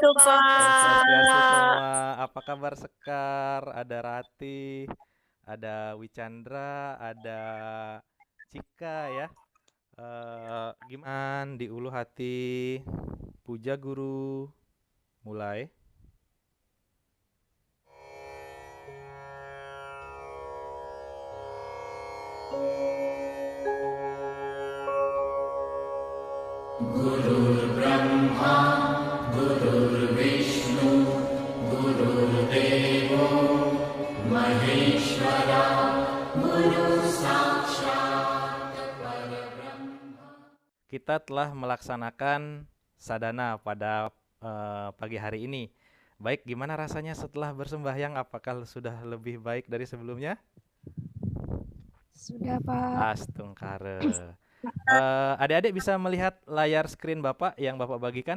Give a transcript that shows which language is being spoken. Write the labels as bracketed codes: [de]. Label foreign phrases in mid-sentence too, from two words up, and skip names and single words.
[sa] ॐ स्वस्त्यस्तु [id] Pak. semua. Apa kabar Sekar? Ada Rati, ada Wicandra, ada Cika ya. Gimana di ulu hati? Puja guru. Mulai. [sa] गुरुर्ब्रह्मा गुरुर्विष्णुः गुरुर्देवो महेश्वरः गुरुः साक्षात् परब्रह्म. [id] Kita telah melaksanakan sadana pada pagi hari ini. Baik, gimana rasanya setelah bersembahyang? Apakah sudah lebih baik dari sebelumnya? Sudah, Pak. Astungkare. Adik-adik bisa melihat layar screen Bapak yang Bapak bagikan?